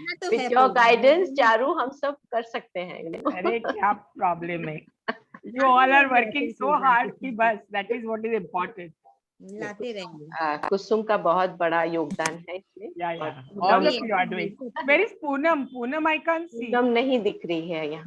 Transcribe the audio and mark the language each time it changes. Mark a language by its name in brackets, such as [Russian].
[English] With your guidance, [Hindi] Charu हम सब कर सकते हैं। अरे क्या प्रॉब्लम है? [English] You all are working so hard [Hindi] कि बस, [English] that is what is important. [Hindi] लाते रहेंगे। कुसुम का बहुत बड़ा योगदान है इसमें। [English] Yeah. All of you are doing. Where is Poonam? Poonam I can't see. [Hindi] Poonam नहीं दिख रही है यहाँ